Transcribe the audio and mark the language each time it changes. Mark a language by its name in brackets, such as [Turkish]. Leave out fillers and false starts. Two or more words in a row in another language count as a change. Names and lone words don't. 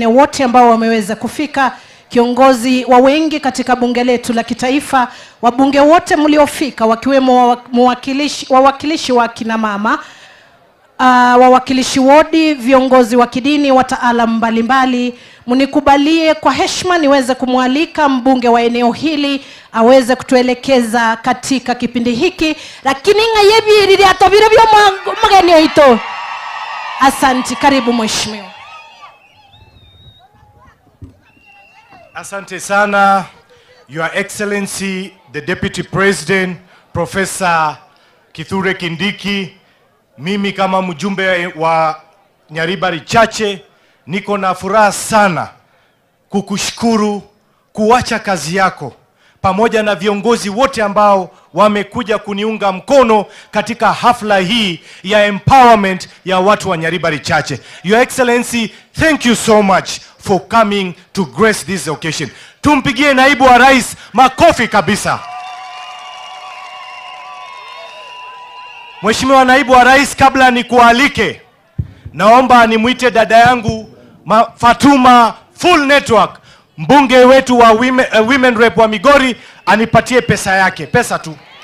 [Swahili] wote ambao wameweza kufika, kiongozi wa wengi katika bunge letu la kitaifa, wabunge wote mliofika wakiwemo wawakilishi wa kina mama, wawakilishi wodi, viongozi wa kidini, wataalamu mbalimbali, mnikubalie kwa heshima niweze kumwalika mbunge wa eneo hili aweze kutuelekeza katika kipindi hiki, lakini [Gusii] ngayebiri atobire byo mageni oito. [Swahili] Asante, karibu mheshimiwa. Asante sana, [English] Your Excellency the Deputy President Professor Kithure Kindiki. [Swahili] Mimi kama mjumbe wa Nyaribari chache niko na furaha sana kukushukuru kuacha kazi yako pamoja na viongozi wote ambao wamekuja kuniunga mkono katika hafla hii ya empowerment ya watu wa Nyaribari chache. [English] Your Excellency, thank you so much for coming to grace this occasion. [Swahili] Tumpigie Naibu wa Rais makofi kabisa. Mheshimiwa Naibu wa Rais, kabla nikualike, naomba nimuite dada yangu Fatuma Full Network, mbunge wetu wa [English] women rep [Swahili] wa Migori, anipatie pesa yake, pesa tu.